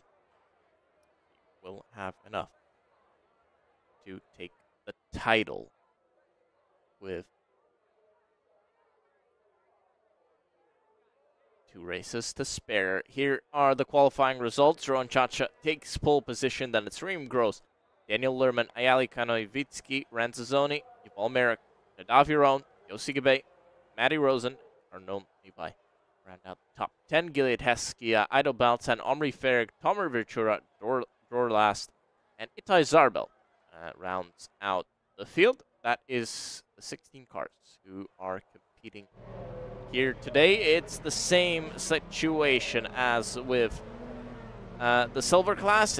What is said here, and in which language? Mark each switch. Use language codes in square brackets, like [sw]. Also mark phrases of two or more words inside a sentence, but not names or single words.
[en] Will have enough to take the title with 2 races to spare. Here are the qualifying results. Rowan Chacha takes pole position, then it's Reem Gross, Daniel Lerman, Ayali Kanoivitsky, Ranzazzoni, Yuval Merrick, Nadav Yaron, Yossi Gabay, Matty Rosen, Arnaud Levi. Round out the top 10, Gilead Heskia, Ido Baltan, Omri Farag, Tomer Virtura, Dror Last, and Itai Zarbel rounds out the field. That is the 16 cars who are competing here today. It's the same situation as with the silver class.